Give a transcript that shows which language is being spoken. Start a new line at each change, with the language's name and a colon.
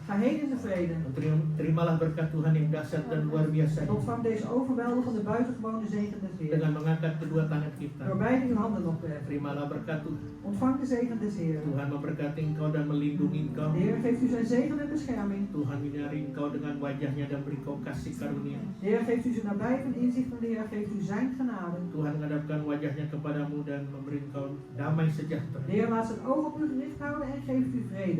Dutch: ga heen in de vrede.
Indonesian: Terimalah berkat Tuhan yang dahsyat dan luar biasa ini,
Dutch: ontvang deze overweldigende, buitengewone zegen des Heer.
Indonesian: dengan mengangkat kedua tangan kita.
Dutch: Door beide uw handen op te heffen.
Indonesian: Terimalah berkat Tuhan.
Dutch: Ontvang de zegen des Heer.
Indonesian: Tuhan memberkati engkau dan melindungi engkau.
Dutch: De Heer geeft u zijn zegen en bescherming.
Indonesian: Tuhan menyinari engkau dengan wajahnya dan beri engkau kasih karunia.
Dutch: De Heer geeft u zijn nabij van inzicht en de Heer geeft u zijn genade.
Indonesian: Tuhan menghadapkan wajahnya kepadamu dan memberi engkau damai sejahtera.
Dutch: De Heer laat zijn oog op u gericht houden en geeft u vrede.